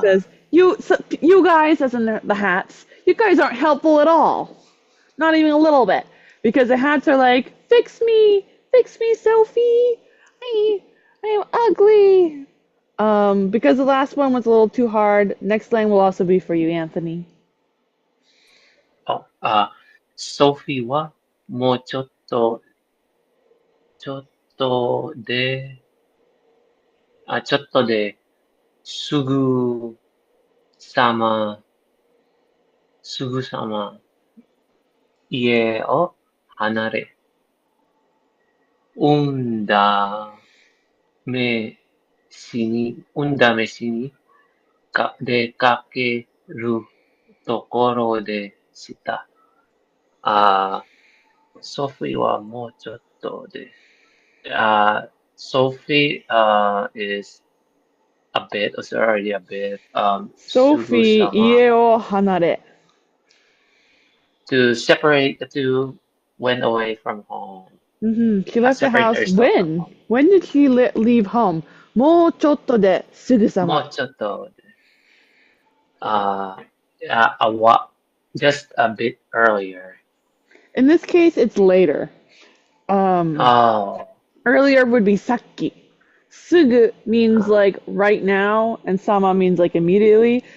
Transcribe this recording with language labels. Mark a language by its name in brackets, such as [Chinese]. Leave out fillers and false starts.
[English] says you guys, as in the hats, you guys aren't helpful at all. Not even a little bit. Because the hats are like, fix me, Sophie. I'm ugly. Because the last one was a little too hard, next line will also be for you, Anthony. [Japanese] ソフィーはもうちょっとで、ちょっとですぐさま、すぐさま家を離れ、運試しに出かけるところでした。ソフィーはもうちょっとで、 [English] Sophie is a bit, or already a bit, [Japanese] ソフィー、家を離れ。 [English] to separate the two, went away from home. She left the Separate house herself from when? home. When did she leave home? [Japanese] もうちょっとですぐさま。もうちょっとで、 [English] just a bit earlier. In this case, it's later. Oh, Earlier would be さっき. Sugu means like right now, and sama means like immediately.